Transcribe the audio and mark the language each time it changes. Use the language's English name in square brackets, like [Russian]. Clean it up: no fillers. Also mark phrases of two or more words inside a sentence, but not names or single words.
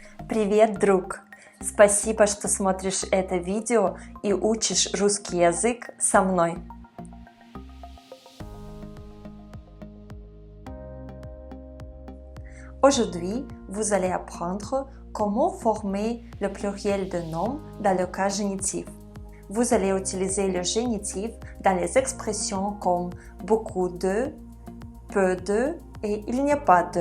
[Russian] Привет, друг! Спасибо, что смотришь это видео и учишь русский язык со мной. [French] Aujourd'hui, vous allez apprendre comment former le pluriel de nom dans le cas génitif. Vous allez utiliser le génitif dans les expressions comme beaucoup de, peu de et il n'y a pas de.